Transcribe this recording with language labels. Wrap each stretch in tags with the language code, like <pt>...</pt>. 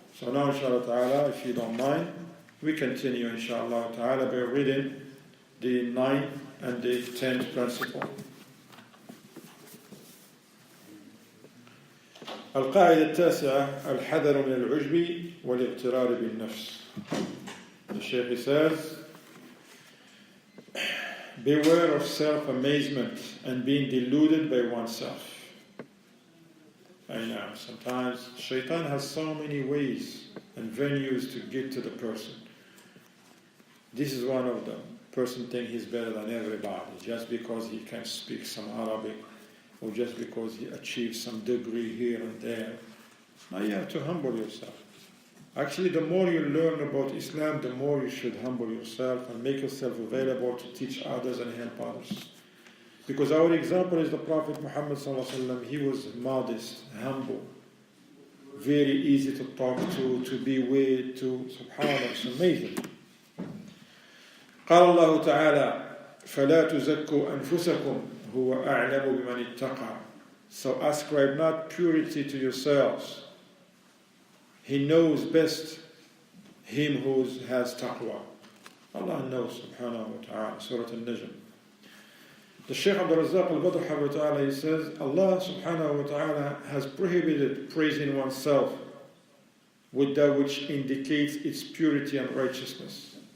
<en>So now, inshallah ta'ala, if you don't mind, we continue, inshallah ta'ala, by reading the 9th and the 10th principle.</en> <ar>القاعدة التاسعة الحذر من العجب والاغترار بالنفس.</ar> <en>The Shaykh says, beware of self-amazement and being deluded by oneself. I know, sometimes Shaitan has so many ways and venues to get to the person. This is one of them. Person thinks he's better than everybody just because he can speak some Arabic or just because he achieved some degree here and there. Now you have to humble yourself. Actually, the more you learn about Islam, the more you should humble yourself and make yourself available to teach others and help others. Because our example is the Prophet Muhammad sallallahu alaihi wasallam. He was modest, humble, very easy to talk to be with, subhanallah, it's amazing.</en> <ar>قال الله تعالى فلا تزكوا أنفسكم هو أعلم بمن اتقى.</ar> <en>So ascribe not purity to yourselves. He knows best him who has taqwa. Allah knows, subhanahu wa ta'ala, Surah Al-Najm. The Shaykh Abdul Razzaq al-Badr ta'ala, he says, Allah subhanahu wa ta'ala has prohibited praising oneself with that which indicates its purity and righteousness.</en>